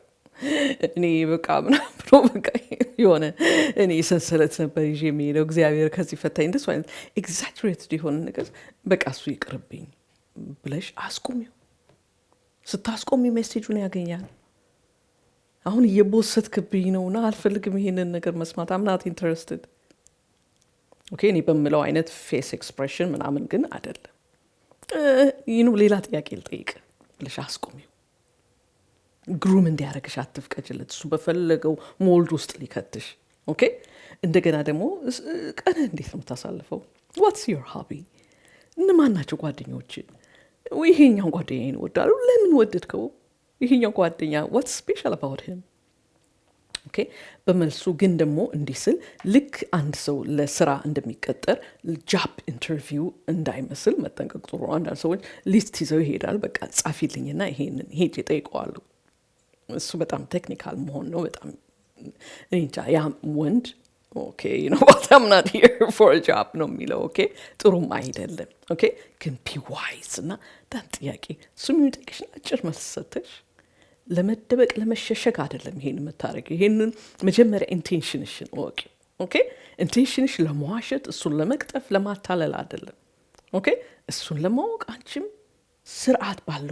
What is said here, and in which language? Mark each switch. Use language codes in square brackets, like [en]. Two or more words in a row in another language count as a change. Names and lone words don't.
[am] እኔ በቃ ምናምን ብሎ በቃ የሆነ እኔ ሰንሰለት ነበር ይዤ የሚሄደው እግዚአብሔር ከዚህ ፈታኝ እንደሱ አይነት ኤግዛጅሬትድ የሆነ ነገር በቃ እሱ ይቅርብኝ ብለሽ አስቁሚው። ስታስቆሚ ሜሴጁን ያገኛል። አሁን እየቦሰትክብኝ ነውና አልፈልግም ይሄንን ነገር መስማት። [en] I'm not interested. [am] ኦኬ እኔ በምለው አይነት [en] face expression [am] ምናምን ግን አይደለም። ሌላ ጥያቄ ልጠይቅ ብለሽ አስቁሚው። ግሩም እንዲያደርግሽ አትፍቀጅለት። እሱ በፈለገው ሞልድ ውስጥ ሊከትሽ። ኦኬ እንደገና ደግሞ ቀን እንዴት ነው የምታሳልፈው? [en] what's your hobby? [am] እነማን ናቸው ጓደኞች? ይሄኛው ጓደኛዬን እወዳለሁ። ለምን ወደድከው? ይሄኛው ጓደኛ [en] what's special about him? [am] ኦኬ በመልሱ ግን ደግሞ እንዲህ ስል ልክ አንድ ሰው ለስራ እንደሚቀጠር [en] job interview [am] እንዳይመስል መጠንቀቅ ጥሩ ነው። አንዳንድ ሰዎች ሊስት ይዘው ይሄዳል። በቃ ጻፊልኝና ይሄንን ሄጄ እጠይቀዋለሁ። እሱ በጣም ቴክኒካል መሆን ነው። በጣም እንጃ ያ ወንድ ኦኬ [en] what I'm not here for a [am] job ነው የሚለው። ኦኬ ጥሩም አይደለም። ኦኬ ግን [en] be wise [am] እና ዳን ጥያቄ እሱ የሚጠይቅሽ አጭር መልስ ሰጥተሽ ለመደበቅ ለመሸሸግ አይደለም ይሄን የምታደርጊው። ይሄንን መጀመሪያ ኢንቴንሽንሽን ወቂ። ኦኬ ኢንቴንሽንሽ ለመዋሸት እሱን ለመቅጠፍ ለማታለል አይደለም። ኦኬ እሱን ለማወቅ አንቺም ስርዓት ባለው